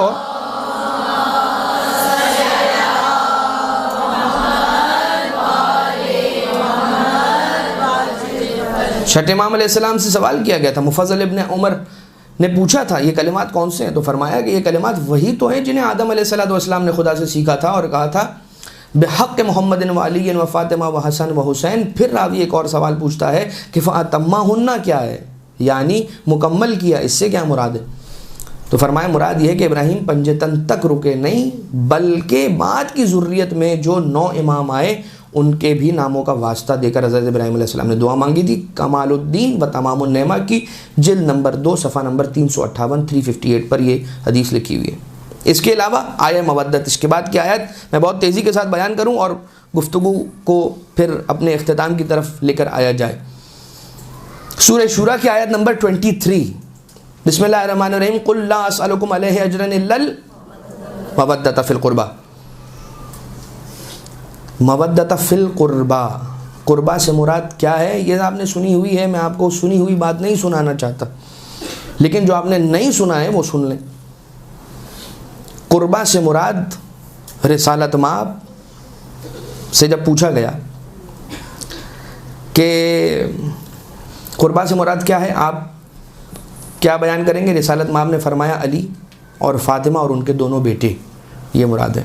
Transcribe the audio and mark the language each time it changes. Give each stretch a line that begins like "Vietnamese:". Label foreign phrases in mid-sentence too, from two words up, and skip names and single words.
Hindi: और छठे इमाम अलैहिस्सलाम से सवाल किया गया था, मुफज़्ज़ल इब्न उमर ने पूछा था ये कलिमात कौन से हैं, तो फरमाया कि ये कलिमात वही तो हैं जिन्हें आदम
Arabic: عليه الصلاة والسلام
Hindi: ने खुदा से सीखा था और कहा था
Arabic: بحق محمد وعلي وفاطمة وحسن وحسين.
Hindi: फिर रावी एक और सवाल पूछता है कि फ़अतम्महुन्ना क्या है, यानी मुकम्मल किया, इससे क्या मुराद है। तो फरमाया मुराद ये है कि इब्राहीम पंजतन तक रुके नहीं, बल्कि बाद की ज़ुर्रियत में जो 9 इमाम आए उनके भी नामों का वास्ता देकर हज़रत इब्राहीम अलैहिस्सलाम ने दुआ मांगी थी। कमालुद्दीन व तमामुन नेमा की जिल्द नंबर 2 सफ़ा नंबर 358 358 पर ये हदीस लिखी हुई है। इसके अलावा आया मवद्दत, इसके बाद की आयत मैं बहुत तेज़ी के साथ बयान करूँ और गुफ्तगू को फिर अपने इख्तिताम की तरफ लेकर आया जाए। सूरह शूरा की आयत नंबर 23,
Arabic: بسم الله الرحمن الرحيم قل لا أسألكم عليه أجرا إلا المودة في القربى. المودة في القربى,
Hindi: कुर्बा से मुराद क्या है ये आपने सुनी हुई है, मैं आपको सुनी हुई बात नहीं सुनाना चाहता, लेकिन जो आपने नहीं सुना है वो सुन लें। कुर्बा से मुराद रिसालत माब से जब पूछा गया कि कुर्बा से मुराद क्या है, आप क्या बयान करेंगे, रिसालत माब ने फरमाया अली और फ़ातिमा और उनके दोनों बेटे, ये मुराद है।